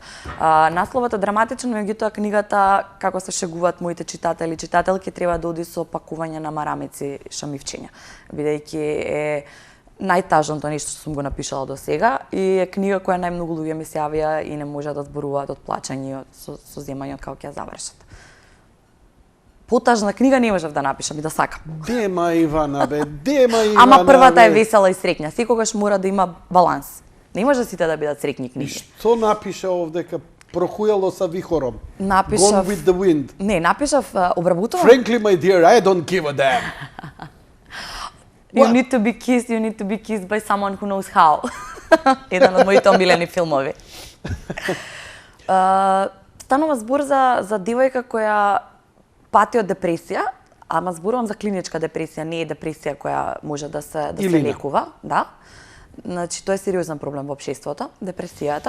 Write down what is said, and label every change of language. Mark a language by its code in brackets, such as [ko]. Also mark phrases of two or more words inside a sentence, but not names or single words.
[mk] Насловот е драматичен, меѓутоа книгата, како се шегуваат моите читатели, читателки, треба да оди со пакување на марамици шамивчиња, бидејќи е најтажното нешто што сум го напишала до сега и е книга која најмногу луѓе ми се јавија и не можат да зборуваат од плачење и со земање од како ќе ја завршат. Потажна книга не можев да напишам и да сакам. Дема Ивана, бе, дема Ивана. Ама првата е весела и среќна. Секогаш мора да има баланс. Не може сите да бидат среќни книги. Што напиша овдека? [sr] Прохујало са вихором. [mk] Напишав... [en] Gone with the wind. [mk] Не, напишав, обработувам... [en] Frankly, my dear, I don't give a damn. You need to be kissed by someone who knows how. [mk] Еден од моите омилени филмови. Станува збор за девојка која пати од депресија, ама зборувам за клиничка депресија, не е депресија која може да се лекува, да. Значи тоа е сериозен проблем во општеството, депресијата.